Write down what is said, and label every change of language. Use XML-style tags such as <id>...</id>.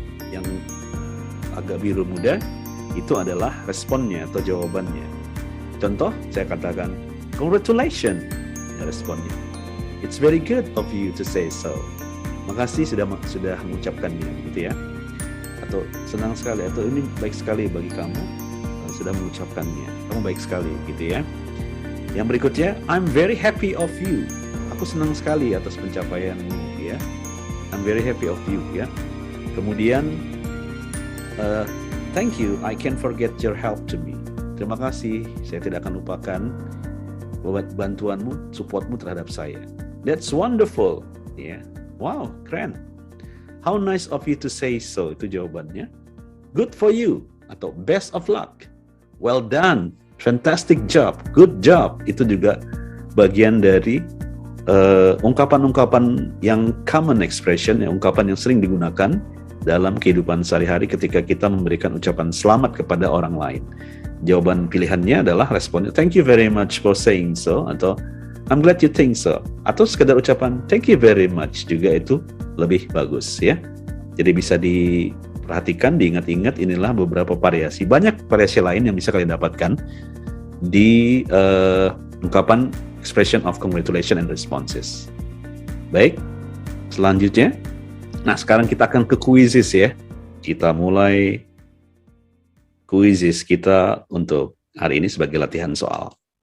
<id>Yang agak biru muda itu adalah responnya atau jawabannya. Contoh, saya katakan congratulations, ya, responnya.</id> <en>It's very good of you to say so.</en> <id>Makasih sudah mengucapkannya, gitu ya. Atau senang sekali, atau ini baik sekali bagi kamu sudah mengucapkannya. Kamu baik sekali, gitu ya. Yang berikutnya,</id> <en>I'm very happy of you.</en> <id>Aku senang sekali atas pencapaianmu, ya.</id> <en>I'm very happy of you, ya.</en> <id>Kemudian,</id> <en>thank you, I can't forget your help to me.</en> <id>Terima kasih, saya tidak akan lupakan bantuanmu, supportmu terhadap saya.</id> <en>That's wonderful, ya.</en> <id>Wow, keren.</id> <en>How nice of you to say so,</en> <id>itu jawabannya.</id> <en>Good for you, atau best of luck. Well done, fantastic job, good job.</en> <id>Itu juga bagian dari ungkapan-ungkapan yang</id> <en>common expression,</en> <id>ya, ungkapan yang sering digunakan dalam kehidupan sehari-hari ketika kita memberikan ucapan selamat kepada orang lain. Jawaban pilihannya adalah responnya</id> <en>thank you very much for saying so, atau I'm glad you think so,</en> <id>atau sekedar ucapan</id> <en>thank you very much</en> <id>juga itu lebih bagus, ya. Jadi bisa diperhatikan, diingat-ingat, inilah beberapa variasi. Banyak variasi lain yang bisa kalian dapatkan di ungkapan</id> <en>expression of congratulation and responses.</en> <id>Baik, selanjutnya. Nah, sekarang kita akan ke quizzes ya. Kita mulai quizzes kita untuk hari ini sebagai latihan soal.</id>